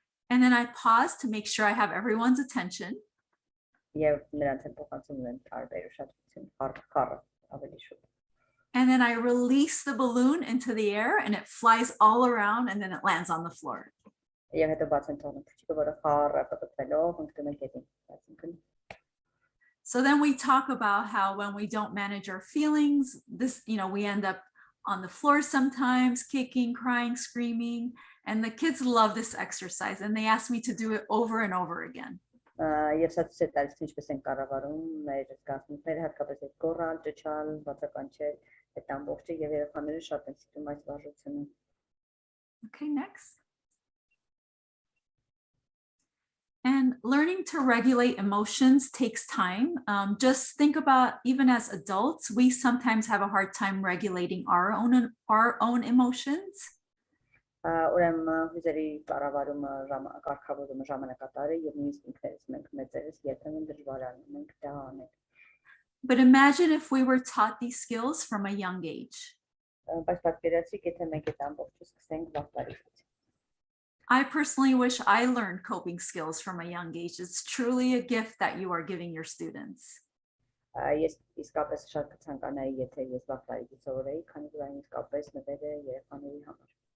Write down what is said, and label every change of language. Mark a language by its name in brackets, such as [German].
[English] and then I pause to make sure I have everyone's attention. [Armenian] Եվ նրանց են փոխանցում են տարբեր ուշադրություն, խառը ավելի շուտ։ [English] And then I release the balloon into the air and it flies all around and then it lands on the floor. [Armenian] Եվ հետո բաց են թողնում փուչիկը, որը խառը պտտվելով ընկնում է գետին։ Այսինքն [English] So then we talk about how when we don't manage our feelings, this, we end up on the floor sometimes, kicking, crying, screaming, and the kids love this exercise and they ask me to do it over and over again. [Armenian] Եվ սա ցույց է տալիս ինչպես են կառավարում մեր զգացմունքները, հատկապես այդ գոռալ, ճչալ, բացականչել, այդ ամբողջը եւ երեխաները շատ են սիրում այս վարժությունը։ [English] Okay, next. And learning to regulate emotions takes time. Just think about, even as adults, we sometimes have a hard time regulating our own emotions. [Armenian] Ուրեմն հույզերի կառավարումը կարգավորումը ժամանակատար է եւ նույնիսկ ինքներս մենք մեծերս երբեմն դժվար անում ենք դա անել։ [English] But imagine if we were taught these skills from a young age. [Armenian] Բայց պատկերացրեք, եթե մենք այդ ամբողջը սկսենք վաղ տարիքից։ [English] I personally wish I learned coping skills from a young age. It's truly a gift that you are giving your students. [Armenian] Ես իսկապես շատ կցանկանայի, եթե ես վաղ տարիքից սովորեի, քանի որ այն իսկապես նվեր է երեխաների համար։